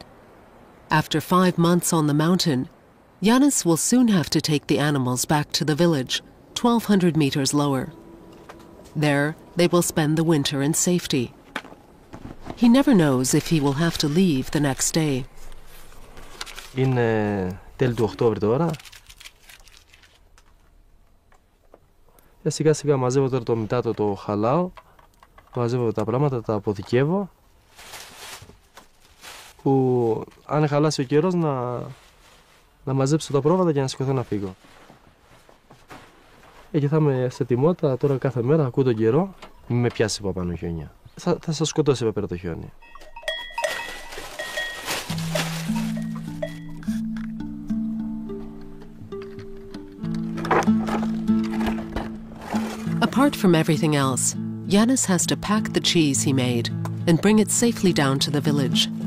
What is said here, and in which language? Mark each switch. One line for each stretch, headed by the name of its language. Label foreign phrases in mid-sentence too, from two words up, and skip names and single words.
English: After 5 months on the mountain, Yannis will soon have to take the animals back to the village, 1,200 meters lower. There, they will spend the winter in safety. He never knows if he will have to leave the next day.
Greek: Είναι τέλη του Οκτώβρη τώρα. Σιγά σιγά μαζεύω τώρα το μητάτο, το χαλάω. Μαζεύω τα πράγματα, τα αποθηκεύω. Που αν χαλάσει ο καιρός να μαζέψω τα πρόβατα και να σηκωθώ να φύγω. Και θα είμαι σε ετοιμότητα τώρα κάθε μέρα, ακούω τον καιρό. Μην με πιάσει από πάνω χιόνια. Θα σας σκοτώσει εδώ πέρα το χιόνι.
English: Apart from everything else, Yannis has to pack the cheese he made and bring it safely down to the village.